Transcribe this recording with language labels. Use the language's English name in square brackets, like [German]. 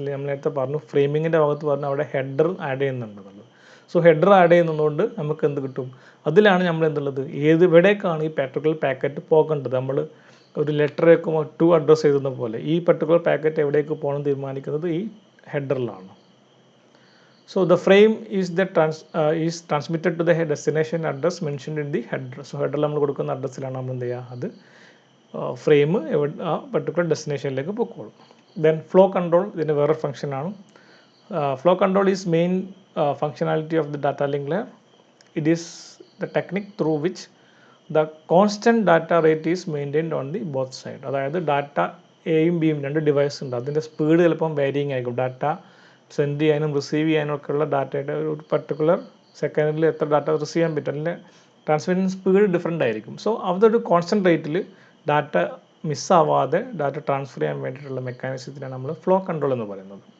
[Malayalam] നമ്മൾ നേരത്തെ പറഞ്ഞു ഫ്രെയിമിങ്ങിൻ്റെ ഭാഗത്ത് പറഞ്ഞു അവിടെ header add ചെയ്യുന്നുണ്ടെന്നുള്ളത്. So header add ചെയ്യുന്നതുകൊണ്ട് നമുക്ക് എന്ത് കിട്ടും? അതിലാണ് നമ്മൾ എന്തുള്ളത്, എവിടേക്കാണ് ഈ പർട്ടിക്കുലർ പാക്കറ്റ് പോകേണ്ടത്. നമ്മൾ ഒരു ലെറ്ററേക്കും ടു അഡ്രസ്സ് എഴുതുന്ന പോലെ ഈ പർട്ടിക്കുലർ പാക്കറ്റ് എവിടേക്ക് പോകണം തീരുമാനിക്കുന്നത് ഈ ഹെഡറിലാണ്. [English] So the frame is is transmitted to the destination address mentioned in the header. [Malayalam] So header നമ്മൾ കൊടുക്കുന്ന അഡ്രസ്സിലാണ് നമ്മൾ എന്ത് ചെയ്യുക, അത് ഫ്രെയിം ആ പർട്ടിക്കുലർ ഡെസ്റ്റിനേഷനിലേക്ക് പൊക്കോളും. ദെൻ ഫ്ലോ കൺട്രോൾ ഇതിൻ്റെ വേറെ ഫംഗ്ഷനാണ്. [English] Flow control is main functionality of the data link layer. It is the technique through which the constant data rate is maintained on the both side. [Malayalam] അതായത് data എയും ബിയും രണ്ട് device ഉണ്ട്, അതിൻ്റെ speed ചിലപ്പം വേരിയിങ് ആയിരിക്കും. ഡാറ്റ സെൻഡ് ചെയ്യാനും receive ചെയ്യാനും ഒക്കെയുള്ള ഡാറ്റയുടെ ഒരു പർട്ടിക്കുലർ സെക്കൻഡിൽ എത്ര ഡാറ്റ റിസീവ് ചെയ്യാൻ പറ്റും, അല്ലെങ്കിൽ ട്രാൻസ്മിഷൻ സ്പീഡ് ഡിഫറെൻ്റ് ആയിരിക്കും. സോ അതൊരു കോൺസ്റ്റൻറ്റ് റേറ്റിൽ ഡാറ്റ മിസ്സാവാതെ ഡാറ്റ ട്രാൻസ്ഫർ ചെയ്യാൻ വേണ്ടിയിട്ടുള്ള മെക്കാനിസത്തിനാണ് നമ്മൾ ഫ്ലോ കൺട്രോൾ എന്ന് പറയുന്നത്.